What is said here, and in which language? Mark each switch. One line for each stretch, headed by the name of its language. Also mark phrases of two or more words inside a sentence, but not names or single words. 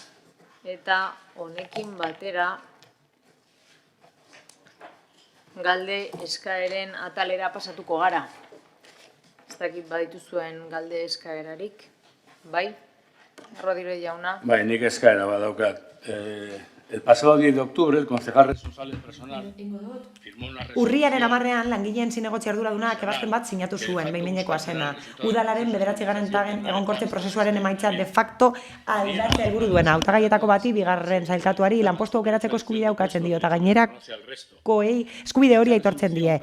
Basque: Eta honekin batera galde eskaeren atalera pasatuko gara. Ez dakit baditu zuen galde eskaerarik, bai? Rodríguez jauna. Bai, nik eskaera badaukat.
Spanish: El pasado 10 de octubre, el concejal responsable personal firmó una resolución...
Basque: Urriaren 10ean langileen zinegotzi arduradunak ebazpen bat sinatu zuen, behin-behinekoa zena. Udalaren 9. tagen egonkortze prozesuaren emaitza
Latin: de facto
Basque: aldatzea helburu duena. Hautagaietako bati, bigarren sailkatuari, lanpostu aukeratzeko eskubidea ukatzen dio, eta gainerakoei eskubide hori aitortzen die.